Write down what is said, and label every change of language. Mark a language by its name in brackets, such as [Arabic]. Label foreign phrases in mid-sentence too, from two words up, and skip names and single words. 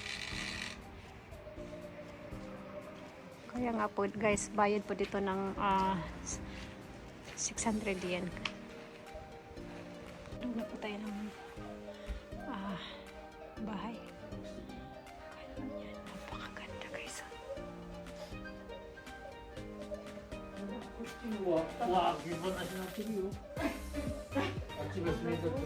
[Filipino] Kaya nga po guys, bayad po dito ng 600 yen. Doon na po tayo ng bahay. Ganyan, napakaganda guys. [Japanese] わあ、現場なしになってるよ。あっちが閉めとってる。